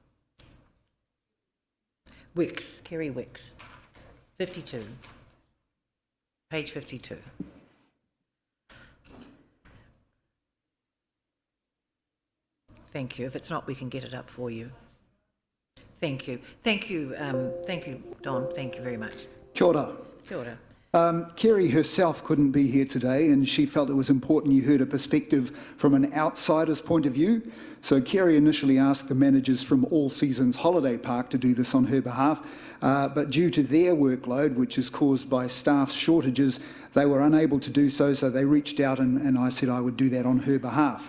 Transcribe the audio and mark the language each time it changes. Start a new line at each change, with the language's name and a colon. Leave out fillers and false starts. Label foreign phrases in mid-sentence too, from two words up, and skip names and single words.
English: Wicks, Kerry Wicks, 52. Page 52. Thank you. If it's not, we can get it up for you. Thank you. Thank you, Don. Thank you very much.
Māori: Kia ora. Kia ora.
English: Kerry herself couldn't be here today, and she felt it was important you heard a perspective from an outsider's point of view. So Kerry initially asked the managers from All Seasons Holiday Park to do this on her behalf, but due to their workload, which is caused by staff shortages, they were unable to do so, so they reached out and I said I would do that on her behalf.